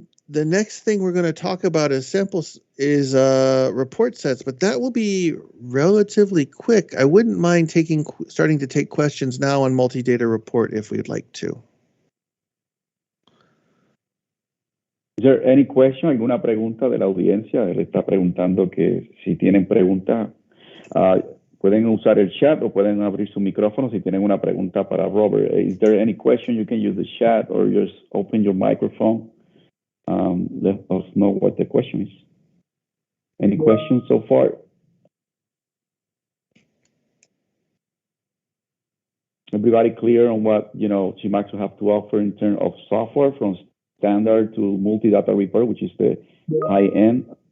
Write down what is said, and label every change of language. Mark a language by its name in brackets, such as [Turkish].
[English] The next thing we're going to talk about is report sets, but that will be relatively quick. I wouldn't mind starting to take questions now on multi-data report if we'd like to. Is there any question? [Spanish] ¿Alguna pregunta de la audiencia? Él está preguntando que si tienen preguntas, pueden usar el chat o pueden abrir su micrófono si tienen una pregunta para Robert. [English] Is there any question? You can use the chat or just open your microphone. Let us know what the question is. Any questions so far? Everybody clear on what Shimadzu have to offer in terms of software from standard to multi-data report, which is the high end.